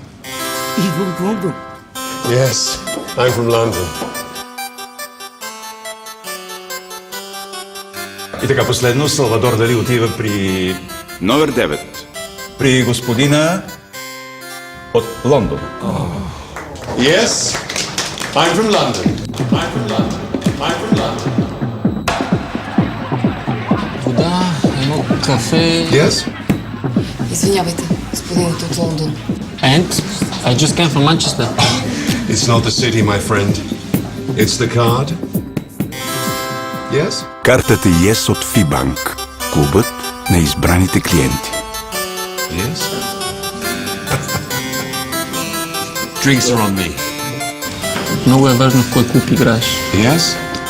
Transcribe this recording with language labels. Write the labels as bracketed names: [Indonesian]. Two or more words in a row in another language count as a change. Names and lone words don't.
[Bulgarian] Идва от Лондон. [English] Yes, I'm from London. [Bulgarian] И така последно, Салвадор Дали отива при... Номер 9. при господина от Лондон. [English] Yes, I'm from London. I'm from London. I'm from London. [Bulgarian] Вода, едно кафе. [English] Yes? [Bulgarian] Извинявайте, господините от Лондон. [English] And I just came from Manchester. It's not the city, my friend. It's the card. Yes? [Bulgarian] Картата Yes от Фибанк. Клубът на избраните клиенти. [English] Yes? Drinks are on me. [Bulgarian] Много е важно в кой клуб играеш. [English] Yes?